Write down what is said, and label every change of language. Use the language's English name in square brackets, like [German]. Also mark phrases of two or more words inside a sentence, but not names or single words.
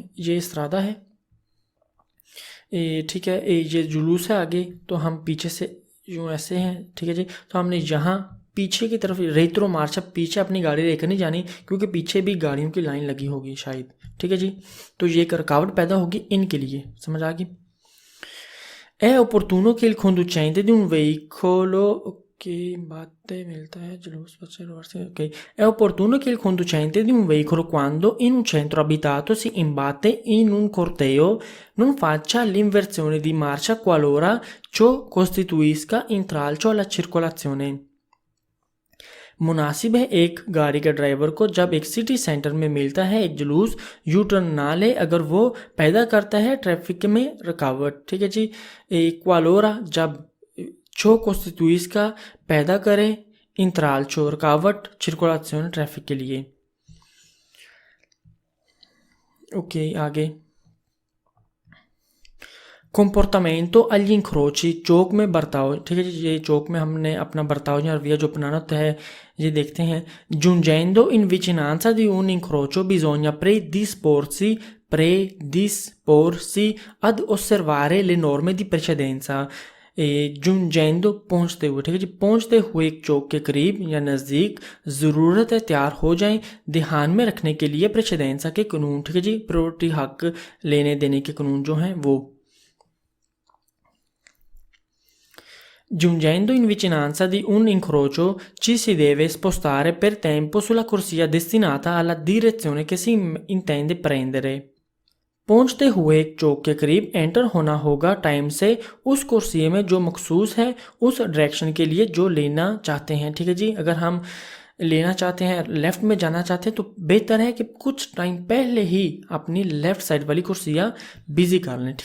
[Hindi] ये इस्रादा है ठीक है। ये जुलूस है आगे तो हम पीछे से यूँ ऐसे हैं। ठीक है जी। तो हमने यहाँ पीछे की तरफ [Italian] retro marcia [Hindi] पीछे अपनी गाड़ी लेकर नहीं जानी क्योंकि पीछे भी गाड़ियों की लाइन लगी होगी शायद। ठीक है जी। तो ये एक रुकावट पैदा होगी इनके लिए। समझ आ गई? [Italian] È opportuno che il conducente di un veicolo che batte milta gelus ok. È opportuno che il conducente di un veicolo, quando in un centro abitato si imbatte in un corteo, non faccia l'inversione di marcia qualora ciò costituisca intralcio alla circolazione. [Hindi] मुनासिब है एक गाड़ी के ड्राइवर को जब एक [English] city centre [Hindi] में मिलता है एक जुलूस [English] U turn [Hindi] ना ले अगर वो पैदा करता है ट्रैफिक में रुकावट। ठीक है जी, क्वालोरा जब [Italian] ciò costituisca [Hindi] पैदा करे intralcio रुकावट circolazione ट्रैफिक के लिए। ओके आगे, [Italian] comportamento agli incroci, [Hindi] चौक में बर्ताव। ठीक है जी, ये चौक में हमने अपना बर्ताव या रवैया जो अपनाना होता है ये देखते हैं। [Italian] giungendo in vicinanza di un incrocio bisogna predisporsi ad osservare le norme di precedenza। [Hindi] giungendo पहुंचते हुए, ठीक है जी, पहुंचते हुए एक चौक के करीब या नज़दीक ज़रूरत है तैयार हो जाएं ध्यान में रखने के लिए प्रेसिडेंसा के कानून। ठीक है जी, प्रायोरिटी हक लेने देने के कानून जो हैं वो। [Italian] Giungendo in vicinanza di un incrocio ci si deve spostare per tempo sulla corsia destinata alla direzione che si intende prendere। [Hindi] पहुंचते हुए एक चौक के करीब एंटर होना होगा टाइम से उस कुर्सी में जो मखसूस है उस डायरेक्शन के लिए जो लेना चाहते हैं। ठीक है जी, अगर हम लेना चाहते हैं लेफ़्ट में जाना चाहते हैं तो बेहतर है कि कुछ टाइम पहले ही अपनी [English] left side [Hindi] वाली कुर्सियाँ बिजी कर लें।